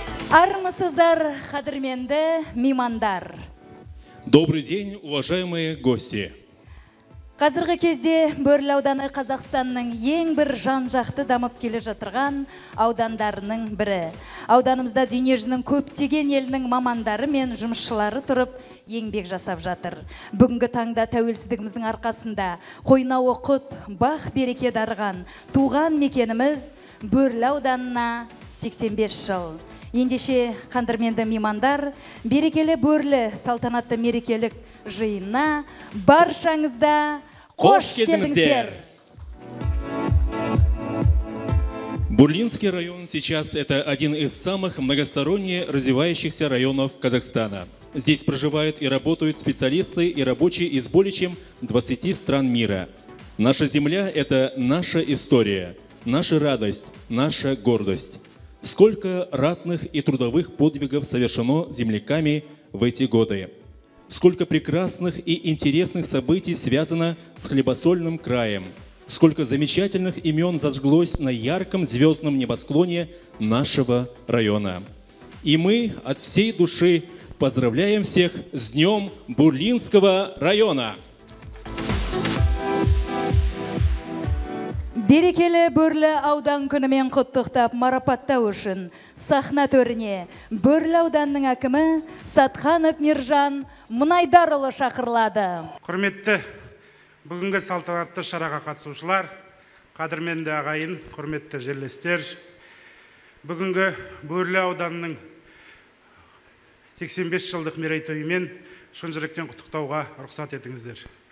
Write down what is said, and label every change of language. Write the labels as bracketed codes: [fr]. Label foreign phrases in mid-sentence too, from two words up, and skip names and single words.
[kk] Армысыздар, қадірменді меймандар. [ru] Добрый день, уважаемые гости. [kk] Қазіргі кезде Бөрлі ауданы Қазақстанның ең бір жан-жақты дамып келе жатырған аудандарының бірі. Ауданымызда дүниежүзінің көптеген елінің мамандары мен жұмысшылары тұрып еңбек жасап жатыр. Бүгінгі таңда тәуелсіздігіміздің арқасында қойнауы құт, бақ береке дарыған туған мекеніміз Бөрлі ауданына 85 жыл. Ендеше қадірменді меймандар, берекелі Бөрлі салтанатты мерекелік жиынына баршаңызда қош келдіңіздер. [ru] Бурлинский район сейчас это один из самых многосторонне развивающихся районов Казахстана. Здесь проживают и работают специалисты и рабочие из более чем 20 стран мира. Наша земля – это наша история, наша радость, наша гордость. Сколько ратных и трудовых подвигов совершено земляками в эти годы. Сколько прекрасных и интересных событий связано с хлебосольным краем. Сколько замечательных имен зажглось на ярком звездном небосклоне нашего района. И мы от всей души поздравляем всех с Днем Бурлинского района! [kk] Берекелі Бөрлі аудан күнімен құттықтап марапаттау үшін сахна төріне Бөрлі ауданның әкімі Сатханов Миржан Мұнайдарұлы шақырылады. Құрметті бүгінгі салтанатты шараға қатысушылар, қадірменді ағайын, құрметті жерлестер, бүгінгі Бөрлі ауданының 85 жылдық мерейтойымен шын жүректен құттықтауға рұқсат етіңіздер.